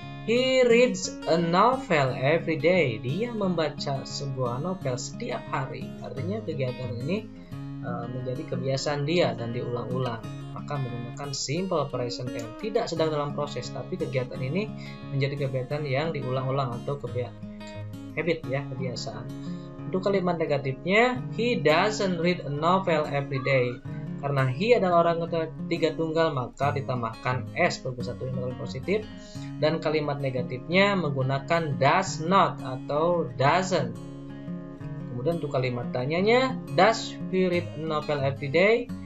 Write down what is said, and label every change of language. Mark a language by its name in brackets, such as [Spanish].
[English] He reads a novel every day. [Indonesian] Dia membaca sebuah novel setiap hari. Artinya kegiatan ini menjadi kebiasaan dia dan diulang-ulang. Maka menggunakan simple present tense. Tidak sedang dalam proses, tapi kegiatan ini menjadi kegiatan yang diulang-ulang atau habit ya, kebiasaan. Untuk kalimat negatifnya, [English] he doesn't read a novel every day. [Indonesian] Karena he adalah orang ketiga tunggal, maka ditambahkan s verb ke-1 yang dalam positif. Dan kalimat negatifnya menggunakan does not atau doesn't. Kemudian untuk kalimat tanyanya, [English] does he read a novel every day?